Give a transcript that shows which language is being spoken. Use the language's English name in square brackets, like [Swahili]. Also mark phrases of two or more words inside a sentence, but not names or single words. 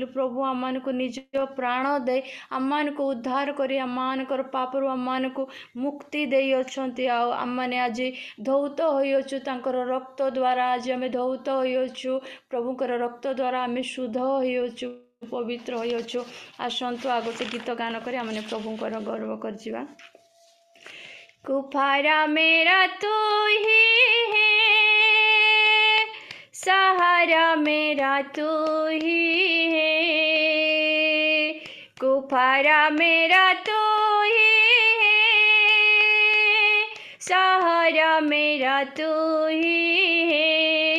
[Odia] ପ୍ରଭୁ ଆମମାନଙ୍କୁ ନିଜ ପ୍ରାଣ ଦେଇ ଆମମାନଙ୍କୁ ଉଦ୍ଧାର କରି ଆମମାନଙ୍କର ପାପରୁ ଆମମାନଙ୍କୁ ମୁକ୍ତି ଦେଇଅଛନ୍ତି। ଆଉ ଆମମାନେ ଆଜି ଧୌତ ହୋଇଅଛୁ ତାଙ୍କର ରକ୍ତ ଦ୍ୱାରା ଆଜି ଆମେ ଧୌତ ହୋଇଅଛୁ ପ୍ରଭୁଙ୍କର ରକ୍ତ ଦ୍ୱାରା ଆମେ ଶୁଦ୍ଧ ହୋଇଅଛୁ ପବିତ୍ର ହୋଇଅଛୁ। ଆସନ୍ତୁ ଆଉ ଗୋଟେ ଗୀତ ଗାନ କରି ଆମେ ପ୍ରଭୁଙ୍କର ଗୌରବ କରିଯିବା। [Hindi] कुफारा मेरा तू ही है, सहारा मेरा तू ही है। कुफारा मेरा तू ही है, सहारा मेरा तू ही है।